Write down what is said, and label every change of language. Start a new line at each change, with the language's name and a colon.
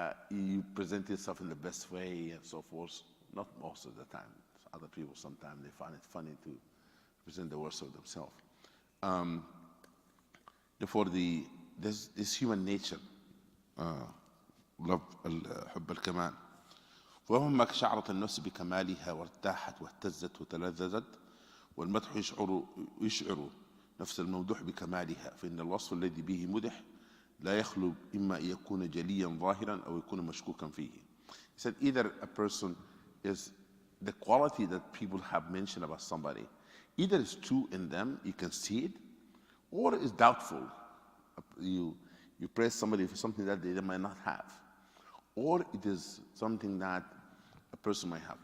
English: You present yourself in the best way and so forth. Not most of the time. Other people sometimes they find it funny to present the worst of themselves. Therefore, this human nature, love
Arabic: حب الكمال. ومهما شعرت النفس بكمالها وارتاحت واهتزت وتلذذت والمدح يشعر نفس الممدوح بكمالها فإن الوصف الذي به مدح لا يخلو إما أن يكون جليا ظاهرا أو يكون مشكوكا فيه.
English: He said either a person is the quality that people have mentioned about somebody, either it's true in them, you can see it, or it's doubtful. You praise somebody for something that they might not have, or it is something that a person might have.